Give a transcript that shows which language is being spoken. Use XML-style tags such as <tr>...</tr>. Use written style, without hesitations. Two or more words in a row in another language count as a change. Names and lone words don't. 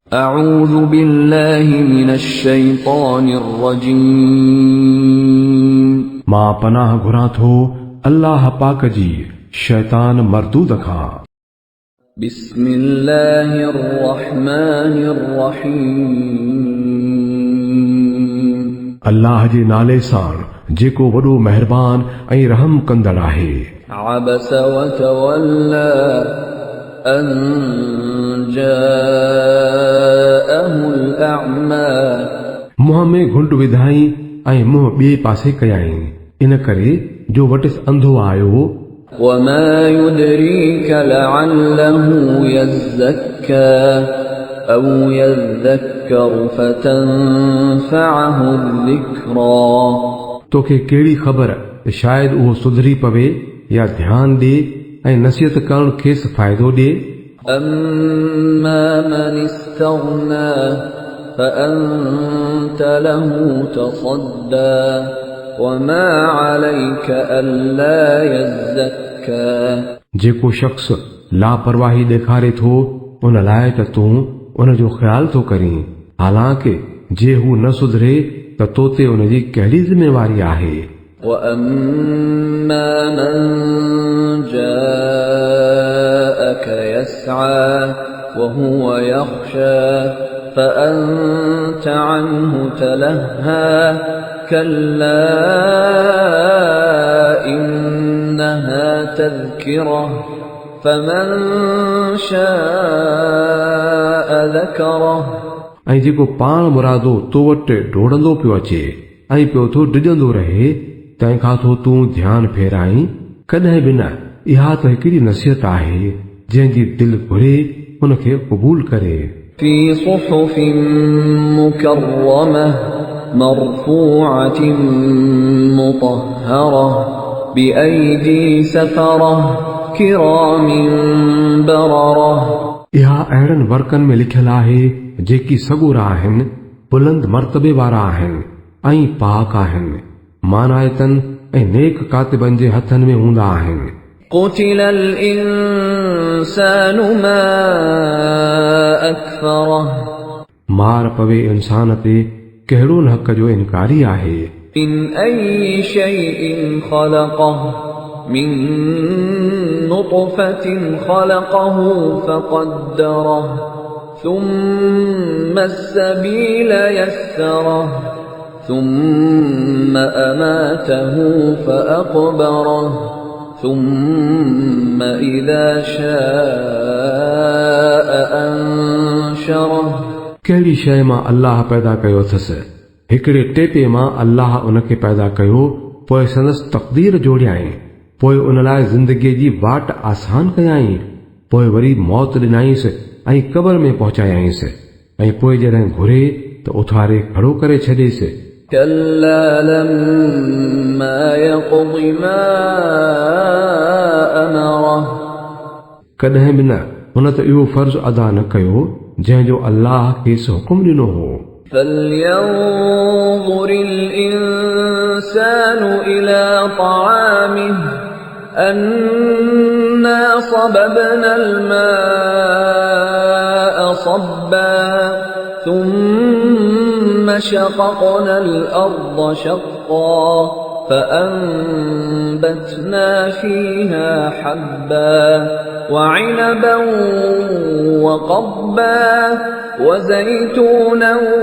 <ar>أعوذ بالله من الشيطان الرجيم</ar> <sd>मां पनाह घुरां थो अल्लाह पाक जी शैतान मरदूद खां।</sd> <ar>بسم الله الرحمن الرحيم</ar> <sd>अल्लाह जे नाले सां जेको वॾो महिरबान ऐं रहम कंदड़ आहे।</sd> <ar>عبس وتولى أن جاءه الأعمى</ar> <sd>मुंहं में घुंड विधाई ऐं मुंहुं ॿिए पासे कयाई, इन करे जो वटिस अंधो आयो।</sd> <ar>وما يدريك لعله يزكى أو يذكر فتنفعه الذكرى</ar> <sd>तोखे कहिड़ी ख़बर त शायदि उहो सुधरी पवे या ध्यान ॾे ऐं नसीहत करण खेसि फ़ाइदो ॾे।</sd> <ar>أما من استغنى فأنت له تصدى وما عليك ألا يزكى</ar> <sd>जेको शख़्स लापरवाही ॾेखारे थो उन लाइ त तूं उन जो ख़्याल थो करीं, हालांकि जे हू न सुधरे त तो ते उन जी कहिड़ी ज़िमेवारी आहे।</sd> <ar>وأما من جاءك يسعى وهو يخشى فأنت عنه تلهى كلا إنها تذكرة فمن شاء ذكره</ar> <sd>ऐं जेको पाण मुरादो तो वटि डोड़ंदो पियो अचे ऐं पियो थो डिॼंदो रहे, तंहिंखां थो तूं ध्यानु फेराई। कॾहिं बि न, इहा त हिकिड़ी नसीहत आहे जंहिंजी दिलि घुरे हुनखे क़बूल करे।</sd> <ar>في صحف مكرمة مرفوعة مطهرة بأيدي سفرة كرام بررة</ar> <sd>इहा अहिड़नि वर्कनि में लिखियल आहे जेकी सगोरा आहिनि, बुलंद मर्तबे वारा आहिनि ऐं पाक आहिनि, मानायतनि ऐं नेक कातिबनि जे हथनि में हूंदा आहिनि।</sd> <ar>قتل الإنسان ما أكفره</ar> <sd>मार पवे इंसान ते कहिड़ो न हक़ जो इनकारी आहे।</sd> <ar>من أي شيء خلقه من نطفة خلقه فقدره ثم السبيل يسره ثم أماته فأقبره ثم إذا شاء أنشره</ar> <sd>कहिड़ी शइ मां अल्लाह पैदा कयो अथसि, हिकिड़े टेपे मां अल्लाह उनखे पैदा कयो, पोइ संदसि तक़दीर जोड़ियाई, पोइ उन लाइ ज़िंदगीअ जी वाट आसान कयाई, पोइ वरी मौत ॾिनाईंसि ऐं क़बर में पहुचायाईंसि, ऐं पोइ जॾहिं घुरे त उथारे खड़ो करे छॾेसि।</sd> <ar>كلا لما يقض ما أمره</ar> <sd>कॾहिं बि न, हुन त इहो फ़र्ज़ अदा न कयो जंहिंजो अल्लाह खेसि हुकुम ॾिनो हो।</sd> <ar>فلينظر الإنسان إلى طعامه أنا صببنا الماء صبا ثم شققنا الأرض شقا فأنبتنا فيها حبا وعنبا وقضبا وزيتونا</ar>